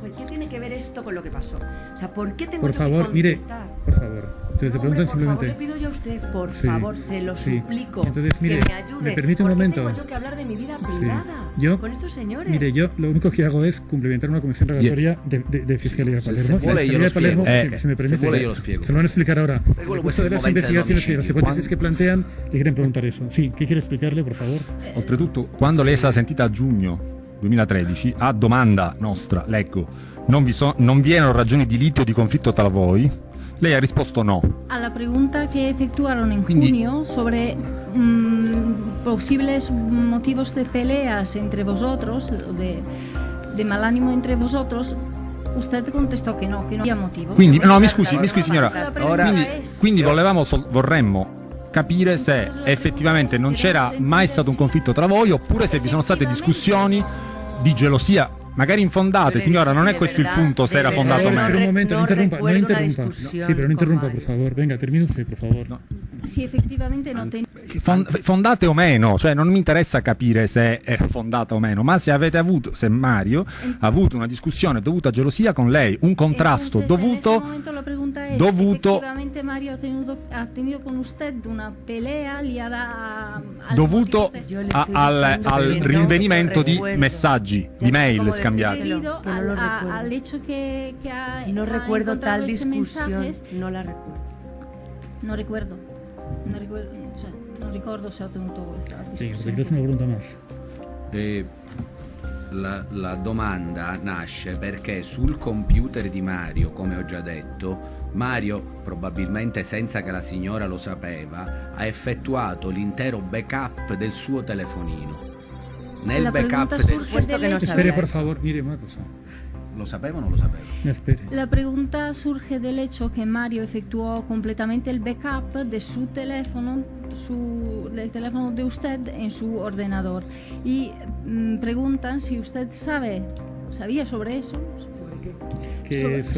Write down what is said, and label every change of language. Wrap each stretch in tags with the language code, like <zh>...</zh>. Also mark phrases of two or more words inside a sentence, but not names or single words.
<es>¿Qué tiene que ver esto con lo que pasó? O sea, ¿por qué tengo por yo favor, que mire, contestar? por favor, entonces te preguntan Por simplemente, favor, le pido yo a usted, por Sí, favor, se lo sí. suplico, Entonces, mire, que me ayude. me permite un ¿Por qué momento. tengo yo que hablar de mi vida Sí. privada Yo- con estos señores? mire, yo lo único que hago es cumplimentar una comisión rogatoria de Fiscalía de Palermo.</es> <it>se</it> <es>La</es> <it>vuole io</it> <es>Fiscalía</es> <it>lo</it> <es>de Palermo,</es> <it>spiego.</it> <es>si me permite,</es> <it>Se vuole io lo spiego.</it> <es>se lo van a explicar ahora.</es> <it>Quello</it> <es>En el</es> <it>può</it> <es>curso de</es> <it>essere il</it> <es>las</es> <it>momento</it> <es>investigaciones y de las</es> <it>dell'omicidio.</it> <es>hipótesis que plantean, le quieren preguntar eso. Sí, ¿qué quiere explicarle, por favor?</es> <it>Oltretutto, quando lei è stata sentita a giugno 2013, a domanda nostra, leggo, non vi erano ragioni di litio o di conflitto tra voi, lei ha risposto no.</it> <es>A la pregunta que efectuaron en</es> <it>Quindi-</it> <es>junio sobre posibles motivos de peleas entre vosotros, o de mal ánimo entre vosotros, usted contestó que no había motivo.</es> <it>Quindi, no, mi scusi signora,</it> <es>La pregunta</es> <it>quindi vorremmo capire se effettivamente non c'era mai stato un conflitto tra voi oppure se vi sono state discussioni di gelosia, magari infondate, signora, non è questo il punto se era fondato o Per meno. un momento,</it> <es>no interrumpa, no recuerdo una interrumpa. discusión Sí, pero no interrumpa, con por favor. Venga, termine usted, por favor. Si efectivamente no tenía...</es> <it>Fondate o meno, cioè non mi interessa capire se è fondata o meno, ma se Mario ha avuto una discussione dovuta a gelosia con lei, un contrasto</it> <es>Entonces, en ese</es> <it>dovuto</it> <es>momento la pregunta es,</es> <it>dovuto-</it> <es>efectivamente Mario ha tenido con usted una pelea liada al</es> <it>dovuto</it> <es>motivo de- Yo le estoy</es> <it>al</it> <es>diciendo che</es> <it>rinvenimento non di</it> <es>recuerdo.</es> <it>messaggi, di</it> <es>Ya no sé</es> <it>mail</it> <es>cómo</es> <it>scambiati.</it> <es>decírselo. debido que no lo recuerdo. al hecho que ha No ha recuerdo encontrado tal ese discusión, mensajes. no la recuerdo.</es> <it>Non ricordo se ho tenuto questa</it> <es>Sí,</es> <it>discussione.</it> <es>entonces una pregunta más.</es> <it>La domanda nasce perché sul computer di Mario, come ho già detto, Mario, probabilmente senza che la signora lo sapeva, ha effettuato l'intero backup del suo telefonino. Nel</it> <es>La</es> <it>backup</it> <es>pregunta</es> <it>del...</it> <es>surge del hecho... Espere, por favor, mire una cosa.</es> <it>Lo sapeva o non lo sapeva?</it> <es>No, espere. La pregunta surge del hecho que Mario efectuó completamente el backup de su teléfono, del teléfono de usted en su ordenador. Y preguntan si usted sabía sobre eso. Que sobre</es>